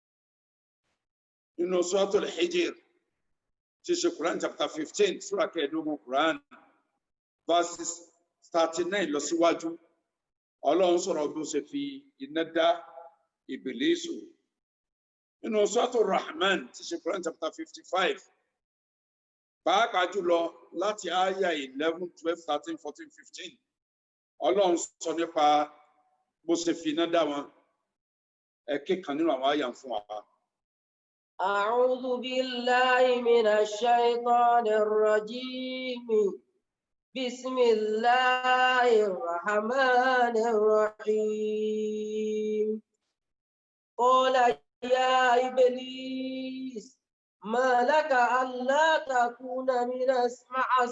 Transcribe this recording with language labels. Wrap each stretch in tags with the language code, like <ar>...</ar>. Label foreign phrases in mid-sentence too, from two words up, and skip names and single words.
<yo>nínú Suratul Hijr tí ṣe Quran chapter 15 sura kẹẹ̀ẹ́dógún Quran verses 39 lọ síwájú Ọlọ́run sọ̀rọ̀ bí ó ṣe fi iná dá Ìbílísù nínú Suratul Rahman tí ṣe Quran chapter 55 pàápàá jùlọ láti àyà 11, 12, 13, 14, 15 Ọlọ́run sọ nípa bó ṣe fi iná dá wọn ẹ̀kẹ́ kan nínú àwọn àyà fún wa.</yo> <ar>أعوذ بالله من الشيطان الرجيم بسم الله الرحمن الرحيم قال يا إبليس ما لك ألا تكون مع</ar>